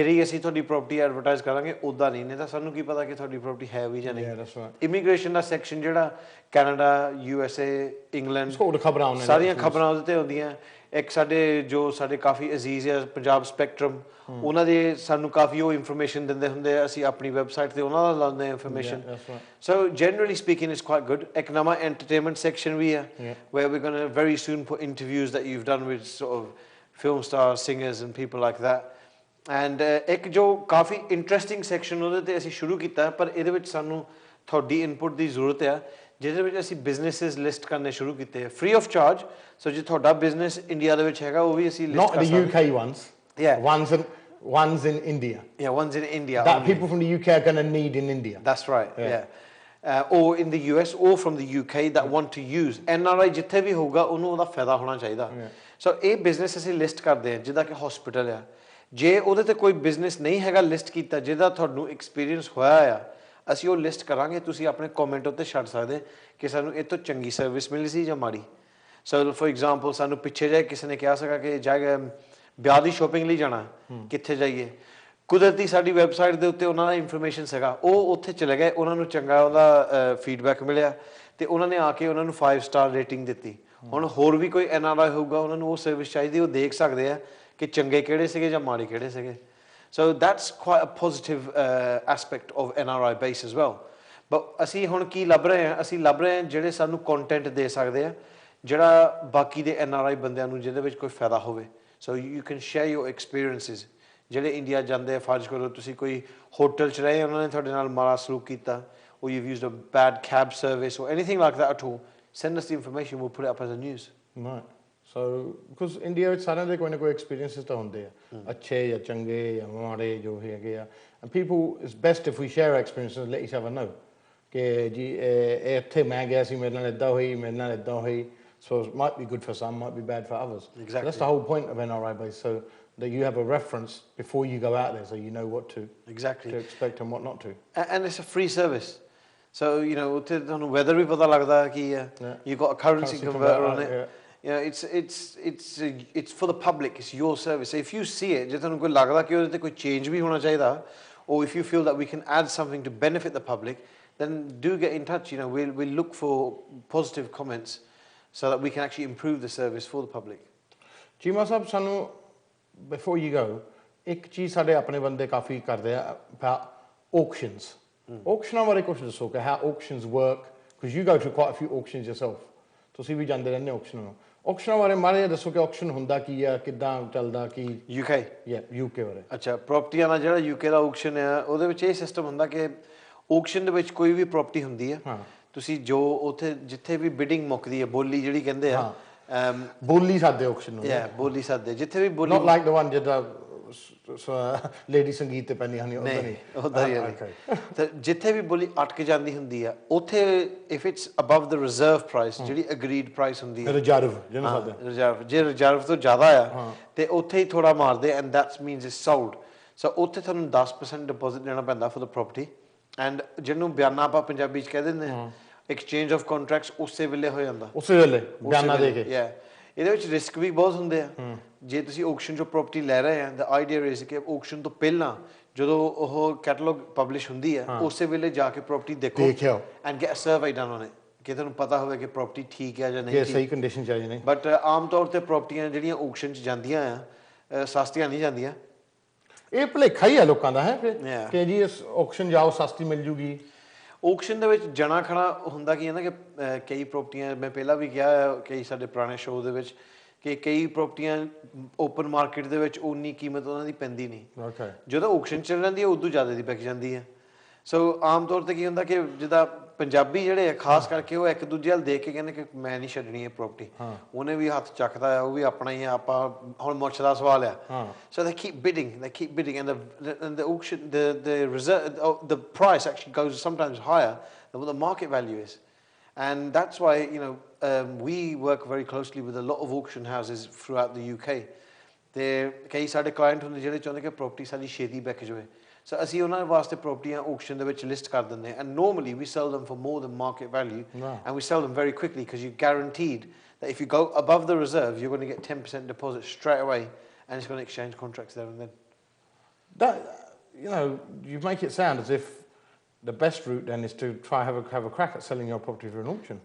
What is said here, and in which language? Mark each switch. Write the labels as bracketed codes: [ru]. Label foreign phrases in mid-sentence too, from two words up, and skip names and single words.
[pa] ਹੀ ਅਸੀਂ ਤੁਹਾਡੀ [en] property advertise [pa] ਕਰਾਂਗੇ ਉੱਦਾਂ ਨਹੀਂ ਤਾਂ ਸਾਨੂੰ ਕੀ ਪਤਾ ਕਿ ਤੁਹਾਡੀ ਪ੍ਰਾਪਰਟੀ ਹੈ ਵੀ ਜਾਂ ਨਹੀਂ ਇਮੀਗ੍ਰੇਸ਼ਨ ਦਾ ਸੈਕਸ਼ਨ ਜਿਹੜਾ ਕੈਨੇਡਾ USA ਇੰਗਲੈਂਡ ਸਾਰੀਆਂ ਖਬਰਾਂ ਉਹਦੇ ਤੇ ਆਉਂਦੀਆਂ ਇੱਕ ਸਾਡੇ ਜੋ ਸਾਡੇ ਕਾਫੀ ਅਜ਼ੀਜ਼ ਆ ਪੰਜਾਬ ਸਪੈਕਟਰਮ ਉਹਨਾਂ ਦੇ ਸਾਨੂੰ ਕਾਫੀ ਉਹ ਇਨਫੋਰਮੇਸ਼ਨ ਦਿੰਦੇ ਹੁੰਦੇ ਆ ਅਸੀਂ ਆਪਣੀ ਵੈਬਸਾਈਟ ਤੇ ਉਹਨਾਂ ਦਾ ਲਾਉਂਦੇ ਆ ਇਨਫੋਰਮੇਸ਼ਨ ਸੋ [en] generally speaking it's quite good [pa] ਇੱਕ ਨਵਾਂ [en] entertainment section [pa] ਵੀ ਆ [en] where we're going to very soon put interviews that you've done with sort of film stars singers and people like that and [pa] ਇੱਕ ਜੋ ਕਾਫੀ [en] interesting section [pa] ਉਹਦੇ ਤੇ ਅਸੀਂ ਸ਼ੁਰੂ ਕੀਤਾ ਪਰ ਇਹਦੇ ਵਿੱਚ ਸਾਨੂੰ ਤੁਹਾਡੀ ਇਨਪੁਟ ਦੀ ਜ਼ਰੂਰਤ ਆ ਜਿਹਦੇ ਵਿੱਚ ਅਸੀਂ [en] businesses list [pa] ਕਰਨੇ ਸ਼ੁਰੂ ਕੀਤੇ [en] free of charge so [pa] ਜੇ ਤੁਹਾਡਾ ਬਿਜ਼ਨਸ ਇੰਡੀਆ ਦੇ ਵਿੱਚ ਹੈਗਾ ਉਹ ਵੀ ਅਸੀਂ ਲਿਸਟ ਕਰ ਸਕਦੇ [en] not the UK ones ones in India ones in India that people from the UK are going to need in India that's right or in the US or from the UK that want to use NRI [pa] ਜਿੱਥੇ ਵੀ ਹੋਊਗਾ ਉਹਨੂੰ ਉਹਦਾ ਫਾਇਦਾ ਹੋਣਾ ਚਾਹੀਦਾ ਸੋ ਇਹ ਬਿਜ਼ਨਸ ਅਸੀਂ ਲਿਸਟ ਕਰਦੇ ਹਾਂ ਜਿੱਦਾਂ ਕਿ ਹਸਪੀਟਲ ਆ ਜੇ ਉਹਦੇ ਤੇ ਕੋਈ ਬਿਜ਼ਨਸ ਨਹੀਂ ਹੈਗਾ ਲਿਸਟ ਕੀਤਾ ਜਿਹਦਾ ਤੁਹਾਨੂੰ ਐਕਸਪੀਰੀਅੰਸ ਹੋਇਆ ਆ ਅਸੀਂ ਉਹ ਲਿਸਟ ਕਰਾਂਗੇ ਤੁਸੀਂ ਆਪਣੇ ਕਮੈਂਟ ਉੱਤੇ ਛੱਡ ਸਕਦੇ ਕਿ ਸਾਨੂੰ ਇਹ ਤੋਂ ਚੰਗੀ ਸਰਵਿਸ ਮਿਲੀ ਸੀ ਜਾਂ ਮਾੜੀ [en] so for example [pa] ਸਾਨੂੰ ਪਿੱਛੇ ਜਾਏ ਕਿਸੇ ਨੇ ਕਿਹਾ ਸੀਗਾ ਕਿ ਜਾਏਗਾ ਵਿਆਹ ਦੀ ਸ਼ੋਪਿੰਗ ਲਈ ਜਾਣਾ ਕਿੱਥੇ ਜਾਈਏ ਕੁਦਰਤੀ ਸਾਡੀ ਵੈਬਸਾਈਟ ਦੇ ਉੱਤੇ ਉਹਨਾਂ ਦਾ ਇਨਫੋਰਮੇਸ਼ਨ ਸੀਗਾ ਉਹ ਉੱਥੇ ਚਲੇ ਗਏ ਉਹਨਾਂ ਨੂੰ ਚੰਗਾ ਉਹਦਾ ਫੀਡਬੈਕ ਮਿਲਿਆ ਤੇ ਉਹਨਾਂ ਨੇ ਆ ਕੇ ਉਹਨਾਂ ਨੂੰ 5 [en] star rating [pa] ਦਿੱਤੀ ਹੁਣ ਹੋਰ ਵੀ ਕੋਈ NRI ਹੋਊਗਾ ਉਹਨਾਂ ਨੂੰ ਉਹ ਸਰਵਿਸ ਚਾਹੀਦੀ ਉਹ ਦੇਖ ਸਕਦੇ ਆ ਕਿ ਚੰਗੇ ਕਿਹੜੇ ਸੀਗੇ ਜਾਂ ਮਾੜੇ ਕਿਹੜੇ ਸੀਗੇ [en] so that's quite a positive aspect of NRI base as well but [pa] ਅਸੀਂ ਹੁਣ ਕੀ ਲੱਭ ਰਹੇ ਹਾਂ ਅਸੀਂ ਲੱਭ ਰਹੇ ਹਾਂ ਜਿਹੜੇ ਸਾਨੂੰ ਕੰਟੈਂਟ ਦੇ ਸਕਦੇ ਆ ਜਿਹੜਾ ਬਾਕੀ ਦੇ NRI ਬੰਦਿਆਂ ਨੂੰ ਜਿਹਦੇ ਵਿੱਚ ਕੋਈ ਫਾਇਦਾ ਹੋਵੇ [en] so you can share your experiences [pa] ਜਿਹੜੇ ਇੰਡੀਆ ਜਾਂਦੇ ਆ ਫਰਜ਼ ਕਰੋ ਤੁਸੀਂ ਕੋਈ ਹੋਟਲ 'ਚ ਰਹੇ ਉਹਨਾਂ ਨੇ ਤੁਹਾਡੇ ਨਾਲ ਮਾੜਾ ਸਲੂਕ ਕੀਤਾ [en] or you've used a bad cab service or anything like that at all send us the information we'll put it up as a news right so because India [pa] ਵਿੱਚ ਸਾਰਿਆਂ ਦੇ ਕੋਈ ਨਾ ਕੋਈ ਐਕਸਪੀਰੀਐਂਸਿਸ ਤਾਂ ਹੁੰਦੇ ਆ ਅੱਛੇ ਜਾਂ ਚੰਗੇ ਜਾਂ ਮਾੜੇ ਜੋ ਹੈਗੇ ਆ [en] and people it's best if we share our experiences and let each other know [pa] ਕਿ ਜੀ ਇੱਥੇ ਮੈਂ ਗਿਆ ਸੀ ਮੇਰੇ ਨਾਲ ਇੱਦਾਂ ਹੋਈ ਮੇਰੇ ਨਾਲ ਇੱਦਾਂ ਹੋਈ [en] so it might be good for some might be bad for others exactly that's the whole point of NRI base so that you have a reference before you go out there so you know what to exactly to expect and what not to and it's a free service so you know [pa] ਉੱਥੇ ਤੁਹਾਨੂੰ weather ਵੀ ਪਤਾ ਲੱਗਦਾ ਕੀ ਹੈ [en] you've got a currency converter on it you know it's for the public it's your service so if you see it [pa] ਜੇ ਤੁਹਾਨੂੰ ਕੋਈ ਲੱਗਦਾ ਕਿ ਉਹਦੇ ਤੇ ਕੋਈ change ਵੀ ਹੋਣਾ ਚਾਹੀਦਾ [en] or if you feel that we can add something to benefit the public then do get in touch you know we'll look for positive comments so that we can actually improve the service for the public [pa] ਚੀਮਾ ਸਾਹਿਬ ਸਾਨੂੰ [en] before you go [pa] ਇੱਕ ਚੀਜ਼ ਸਾਡੇ ਆਪਣੇ ਬੰਦੇ ਕਾਫੀ ਕਰਦੇ ਆ [en] auctions auctions [pa] ਬਾਰੇ ਕੁਝ ਦੱਸੋ ਕਿ [en] how auctions work because you go to quite a few auctions yourself [pa] ਤੁਸੀਂ ਵੀ ਜਾਂਦੇ ਰਹਿੰਦੇ auction ਨੂੰ auction ਬਾਰੇ ਮਾਰੇ ਦੱਸੋ ਕਿ auction ਹੁੰਦਾ ਕੀ ਆ ਕਿੱਦਾਂ ਚੱਲਦਾ ਕੀ UK UK ਬਾਰੇ ਅੱਛਾ ਪ੍ਰਾਪਰਟੀਆਂ ਦਾ ਜਿਹੜਾ UK ਦਾ auction ਹੈ ਉਹਦੇ ਵਿੱਚ ਇਹ ਸਿਸਟਮ ਹੁੰਦਾ ਕਿ auction ਦੇ ਵਿੱਚ ਕੋਈ ਵੀ ਪ੍ਰਾਪਰਟੀ ਹੁੰਦੀ ਹੈ ਤੁਸੀਂ ਜੋ ਉੱਥੇ ਜਿੱਥੇ ਵੀ ਬਿਡਿੰਗ ਮੁੱਕਦੀ ਹੈ ਬੋਲੀ ਜਿਹੜੀ ਕਹਿੰਦੇ ਆ ਬੋਲੀ ਸਾਦੇ auction ਨੂੰ ਬੋਲੀ ਸਾਦੇ ਜਿੱਥੇ ਵੀ ਬੋਲੀ [en] not like the one [pa] ਜਿਹੜਾ ਲੇਡੀ ਸੰਗੀਤ ਤੇ ਪੈਂਦੀਆਂ ਹਨ ਉਹਦਾ ਹੀ ਤੇ ਜਿੱਥੇ ਵੀ ਬੋਲੀ ਅਟਕ ਜਾਂਦੀ ਹੁੰਦੀ ਆ ਉੱਥੇ [en] if it's above the reserve price [pa] ਜਿਹੜੀ [en] agreed price [pa] ਹੁੰਦੀ ਹੈ ਰਿਜ਼ਰਵ ਜਿਹਨੂੰ ਸਾਦੇ ਰਿਜ਼ਰਵ ਜੇ ਰਿਜ਼ਰਵ ਤੋਂ ਜ਼ਿਆਦਾ ਆ ਤੇ ਉੱਥੇ ਹੀ ਥੋੜਾ ਮਾਰਦੇ [en] and that means it's sold so [pa] ਉੱਥੇ ਤੁਹਾਨੂੰ 10% ਡਿਪੋਜ਼ਿਟ ਦੇਣਾ ਪੈਂਦਾ [en] for the property and [pa] ਜਿਹਨੂੰ ਬਿਆਨਾ ਆਪਾਂ ਪੰਜਾਬੀ ਚ ਕਹਿ ਦਿੰਦੇ ਆ [en] exchange of contracts [pa] ਉਸੇ ਵੇਲੇ ਹੋ ਜਾਂਦਾ ਉਸੇ ਵੇਲੇ ਬਿਆਨਾ ਦੇ ਕੇ ਇਹਦੇ ਵਿੱਚ ਰਿਸਕ ਵੀ ਬਹੁਤ ਹੁੰਦੇ ਆ ਜੇ ਤੁਸੀਂ ਆਕਸ਼ਨ ਚੋਂ ਪ੍ਰਾਪਰਟੀ ਲੈ ਰਹੇ ਆ [en] the idea is [pa] ਕਿ ਆਕਸ਼ਨ ਤੋਂ ਪਹਿਲਾਂ ਜਦੋਂ ਉਹ [en] catalogue publish [pa] ਹੁੰਦੀ ਹੈ ਉਸੇ ਵੇਲੇ ਜਾ ਕੇ ਪ੍ਰਾਪਰਟੀ ਦੇਖੋ [en] and get a survey done on it [pa] ਕਿ ਤੁਹਾਨੂੰ ਪਤਾ ਹੋਵੇ ਕਿ ਪ੍ਰਾਪਰਟੀ ਠੀਕ ਹੈ ਜਾਂ ਨਹੀਂ ਸਹੀ ਕੰਡੀਸ਼ਨ ਚ ਹੈ ਜਾਂ ਨਹੀਂ ਬਟ ਆਮ ਤੌਰ ਤੇ ਪ੍ਰਾਪਰਟੀਆਂ ਜਿਹੜੀਆਂ ਆਕਸ਼ਨ ਚ ਜਾਂਦੀਆਂ ਆ ਸਸਤੀਆਂ ਨਹੀਂ ਜਾਂਦੀਆਂ ਇਹ ਭੁਲੇਖਾ ਹੀ ਆ ਲੋਕਾਂ ਦਾ ਹੈ ਕਿ ਜੀ ਇਸ ਆਕਸ਼ਨ ਜਾਓ ਸਸਤੀ ਮਿਲ ਜੂਗੀ ਆਕਸ਼ਨ ਦੇ ਵਿੱਚ ਜਣਾ ਖਣਾ ਹੁੰਦਾ ਕੀ ਹੈ ਨਾ ਕਿ ਕਈ ਪ੍ਰਾਪਰਟੀਆਂ ਮੈਂ ਪਹਿਲਾਂ ਵੀ ਕਿਹਾ ਕਈ ਸਾਡੇ ਪੁਰਾਣੇ ਸ਼ੋਅ ਦੇ ਵਿੱਚ ਕਿ ਕਈ ਪ੍ਰਾਪਰਟੀਆਂ [en] open market [pa] ਦੇ ਵਿੱਚ ਉਨੀ ਕੀਮਤ ਉਹਨਾਂ ਦੀ ਪੈਂਦੀ ਨਹੀਂ ਜਦੋਂ ਆਕਸ਼ਨ ਚੱਲ ਜਾਂਦੀ ਹੈ ਉਦੋਂ ਜ਼ਿਆਦਾ ਦੀ ਵਿਕ ਜਾਂਦੀ ਹੈ ਸੋ ਆਮ ਤੌਰ ਤੇ ਕੀ ਹੁੰਦਾ ਕਿ ਜਿੱਦਾਂ ਪੰਜਾਬੀ ਜਿਹੜੇ ਆ ਖਾਸ ਕਰਕੇ ਉਹ ਇੱਕ ਦੂਜੇ ਵੱਲ ਦੇਖ ਕੇ ਕਹਿੰਦੇ ਕਿ ਮੈਂ ਨਹੀਂ ਛੱਡਣੀ ਇਹ ਪ੍ਰਾਪਰਟੀ ਉਹਨੇ ਵੀ ਹੱਥ ਚੱਕਦਾ ਆ ਉਹ ਵੀ ਆਪਣਾ ਹੀ ਆ ਆਪਾਂ ਹੁਣ ਮੁੱਛ ਦਾ ਸਵਾਲ ਆ [en] so they keep bidding and the auction the reserve the price actually goes sometimes higher than what the market value is and that's why you know we work very closely with a lot of auction houses throughout the UK [pa] ਤੇ ਕਈ ਸਾਡੇ ਕਲਾਇੰਟ ਹੁੰਦੇ ਜਿਹੜੇ ਚਾਹੁੰਦੇ ਕਿ ਪ੍ਰਾਪਰਟੀ ਸਾਡੀ ਛੇਤੀ ਵਿਕ ਜਾਵੇ [en] so [pa] ਅਸੀਂ ਉਹਨਾਂ ਵਾਸਤੇ ਪ੍ਰਾਪਰਟੀਆਂ ਆਕਸ਼ਨ ਦੇ ਵਿੱਚ ਲਿਸਟ ਕਰ ਦਿੰਦੇ ਹਾਂ [en] and normally we sell them for more than market value and we sell them very quickly because you're guaranteed that if you go above the reserve you're going to get 10% deposit straight away and it's going to exchange contracts there and then. That, you know, you make it sound as if the best route then is to try have a crack at selling your property through an auction.